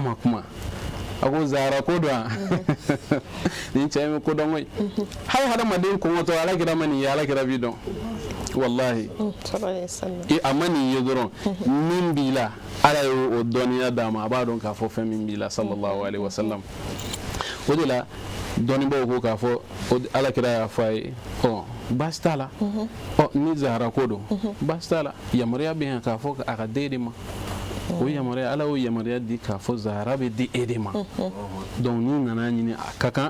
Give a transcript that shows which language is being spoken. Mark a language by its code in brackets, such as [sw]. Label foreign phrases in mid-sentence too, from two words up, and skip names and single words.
[bm] ma kuma a ko Zahara ko dɔn nin cɛ in bɛ ko dɔn koyi hali hadamaden kɔngɔtɔ alakira ma nin ye alakira b'i dɔn wallahi a ma nin ye dɔrɔn min b'i la ala ye o dɔnniya d'a ma a b'a dɔn k'a fɔ fɛn min b'i la [ar] صلى الله عليه وسلم [bm] o de la dɔnnibaw ko k'a fɔ alakira y'a fɔ a ye baasi t'a la ni Zahara ko don baasi t'a la yamaruya bɛ yan k'a fɔ a ka den de ma o yamaruya ala y'o yamaruya di k'a fɔ Zahara bɛ di e de ma donc n'i nana ɲini a ka kan